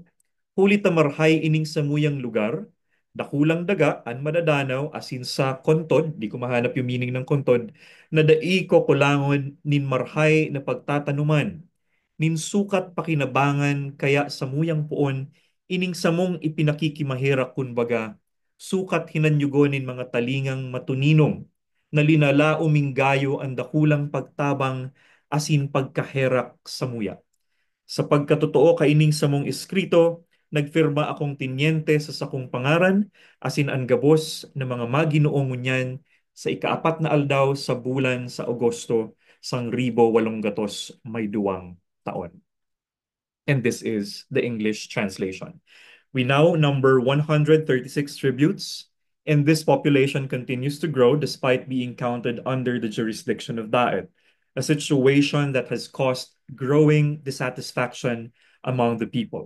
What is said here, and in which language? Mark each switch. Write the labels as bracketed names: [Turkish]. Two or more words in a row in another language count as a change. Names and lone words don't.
[Bikol] Huli tamarhay ining samuyang lugar, dakulang daga, an madadanaw, asin sa kontod, [Filipino] di ko mahanap yung meaning ng kontod, [Bikol] na dai ko kulangon nin marhay na pagtatanuman nin sukat pakinabangan kaya samuyang puon ining samong ipinakikimahira kunbaga sukat hinanyugonin mga talingang matuninong na linala uminggayo ang dakulang pagtabang asin pagkaherak samuya. Sa pagkatotoo kaining samong eskrito, nagfirma akong tinyente sa sakong pangaran asin ang gabos ng mga maginoong ngunyan sa ikaapat na aldaw sa bulan sa Agosto sang 1882. [English] And this is the English translation. We now number 136 tributes, and this population continues to grow despite being counted under the jurisdiction of Daet, a situation that has caused growing dissatisfaction among the people.